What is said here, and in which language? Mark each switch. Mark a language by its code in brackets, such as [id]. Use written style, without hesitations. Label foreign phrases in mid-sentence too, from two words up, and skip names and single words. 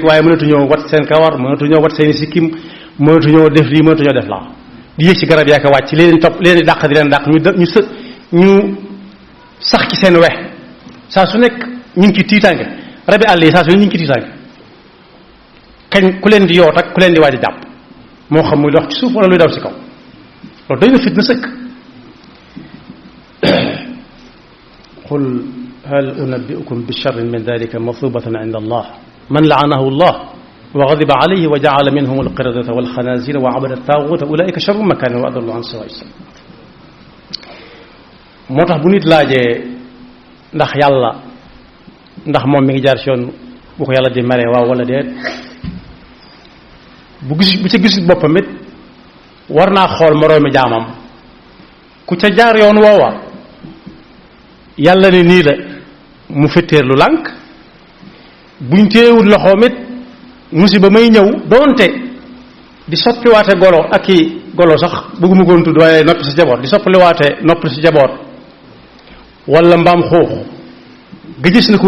[wo] waaye mënatuñoo wat seen kawar mënatuñoo wat seen sikkim mënatuñoo def lii mënatuñoo def laa di yéeg ci garab yaa ko wàcc leen topp leen di dàq di leen dàq ñu sax ci seen wex saa su nekk ñu ngi ci tiitaange rabi àll yi saa su nekk ñu ngi ci tiitaange kañ ku leen di yoot ak ku leen di waaj a jàpp moo xam muy dox ci suuf wala luy daw ci kaw loolu doy na fitna sëkk [ar] قل هل أنبئكم بشر من ذلك مثوبة عند الله من لعنه الله وغضب عليه وجعل منهم القردة والخنازير وعبد الطاغوت أولئك شر مكانا وأضل عن سواء السبيل [wo] moo tax bu nit laajee ndax yàlla ndax moom mi ngi jaar ci yoon bu ko yàlla di mere waaw wala déet bu ca gisul boppam it war naa xool moroomi jaamam ku ca jaar yoon woowa yàlla ne nii la mu fetteer lu lànk buñ téewul loxoom it musiba may ñëw doonte di soppiwaate golo ak i golo sax bëgguma koon tudd waaye noppi si jaboot di soppaliwaate noppi si jaboot wala mbaam xuux ga gis na ko